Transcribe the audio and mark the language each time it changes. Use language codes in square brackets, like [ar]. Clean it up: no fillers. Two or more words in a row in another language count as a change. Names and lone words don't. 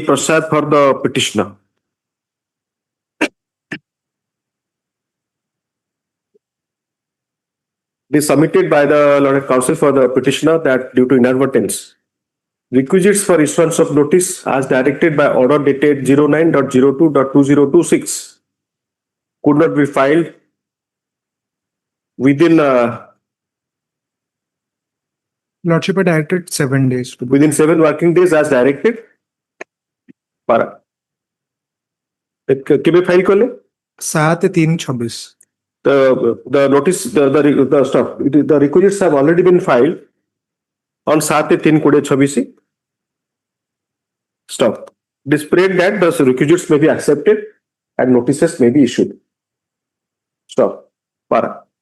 [en] Prasad for the petitioner. It is submitted by the learned counsel for the petitioner that due to inadvertence, requisites for issuance of notice as directed by order dated 09.02.2026 could not be filed within Lordship directed 7 days. within 7 working days as directed. Para. [or] କେବେ ଫାଇଲ କଲେ? [en] 7/3/26. The notice, the stuff, the requisites have already been filed on 7/3/26. Stop. Displayed that the requisites may be accepted and notices may be issued. Stop. Para.